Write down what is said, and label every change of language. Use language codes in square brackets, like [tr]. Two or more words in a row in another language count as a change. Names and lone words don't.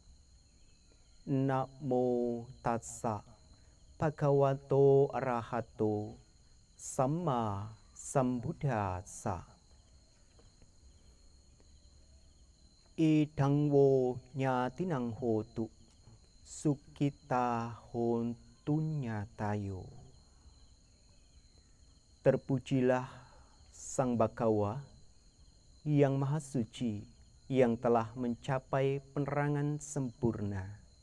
[pi] Namo tassa bhagavato arahato samma sambuddhassa. Idang wo nyatinang hotu sukita hontu nyatayo. [id] Terpujilah Sang Bhagawa yang Maha Suci, yang telah mencapai penerangan sempurna.